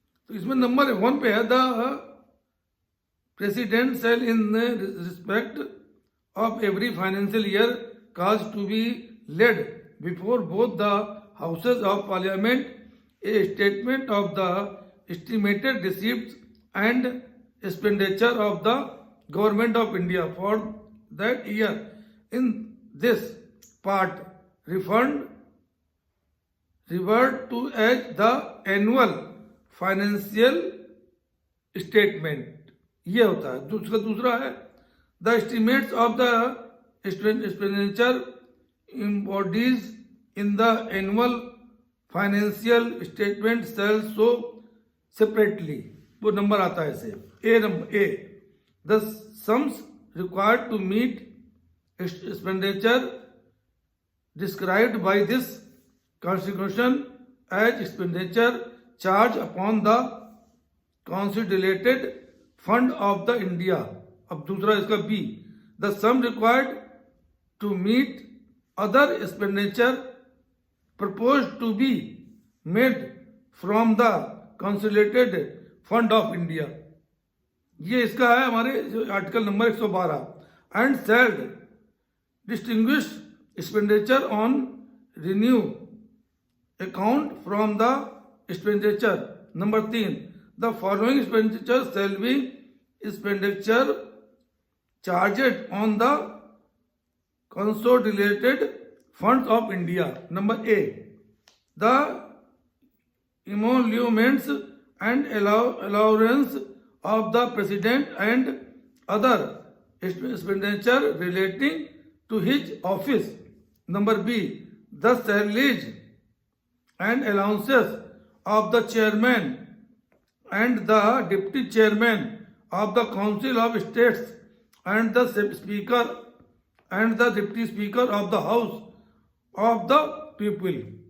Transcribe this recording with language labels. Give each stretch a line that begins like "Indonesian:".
Hindi: तो इसमें नंबर 1 पे है,
English: The president shall in respect of every financial year cause to be laid before both the houses of parliament a statement of the estimated receipt and expenditure of the Government of India for that year. In this part, revert to as the annual financial statement.
Hindi: ये होता है। दूसरा है
English: the estimates of the expenditure embodies in the annual financial statement shall show separately.
Hindi: वो number आता है ऐसे।
English: A the sums required to meet expenditure described by this constitution as expenditure charged upon the consolidated fund of the India.
Hindi: अब दूसरा इसका
English: B, the sum required to meet other expenditure proposed to be made from the consolidated fund of India.
Hindi: ये इसका है हमारे
English: Article number 112 and shall distinguish expenditure on revenue account from the expenditure. Number 3 the following expenditure shall be expenditure charged on the consolidated funds of India. Number A the emoluments and allowance of the president and other expenditure relating to his office. Number B, the salaries and allowances of the chairman and the deputy chairman of the Council of States and the speaker and the deputy speaker of the House of the People.